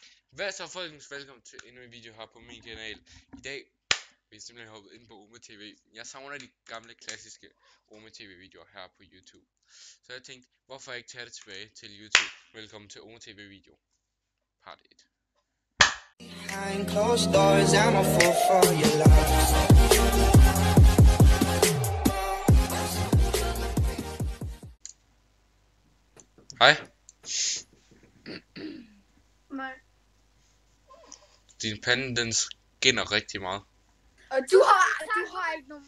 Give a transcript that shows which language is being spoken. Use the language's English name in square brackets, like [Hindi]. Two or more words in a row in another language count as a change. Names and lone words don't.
[Danish] Hvad så folkens, velkommen til endnu en video her på min kanal. I dag vil jeg simpelthen hoppet ind på Ome TV. Jeg savner de gamle klassiske Ome TV videoer her på YouTube. Så jeg tænkte, hvorfor ikke tage det tilbage til YouTube? Velkommen til Ome TV video. Part 1. [English] Behind closed doors, I'm a fool for your love. [Danish] Hej. Nej. Din pande den skinner rigtig meget. Og du har ikke nogen.